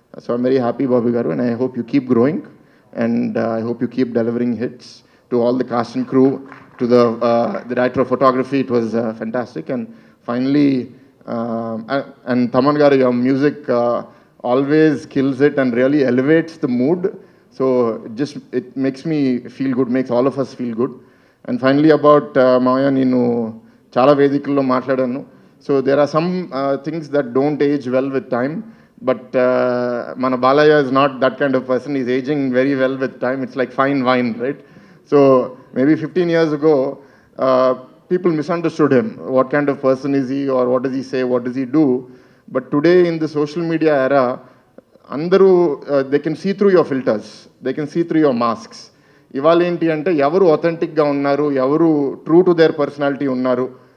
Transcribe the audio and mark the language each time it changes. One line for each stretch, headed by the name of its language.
English: So I'm very happy Bobby garu, and I hope you keep growing. And I hope you keep delivering hits. To all the cast and crew, to the director of photography, it was fantastic. And finally, and Taman garu, your music always kills it and really elevates the mood. So it makes me feel good, makes all of us feel good. And finally about Maya,
Telugu: nenu chala vedikuల్లో మాట్లాడాను.
English: So there are some things that don't age well with time. But Mana Balaya is not that kind of person. He's aging very well with time. It's like fine wine, right? So maybe 15 years ago, people misunderstood him. What kind of person is he, or what does he say, what does he do? But today in the social media era, andaru they can see through your filters. They can see through your masks.
Telugu: ఇవాళ ఏంటి అంటే ఎవరు అథెంటిక్గా ఉన్నారు, ఎవరు
English: true to their personality
Telugu: ఉన్నారు.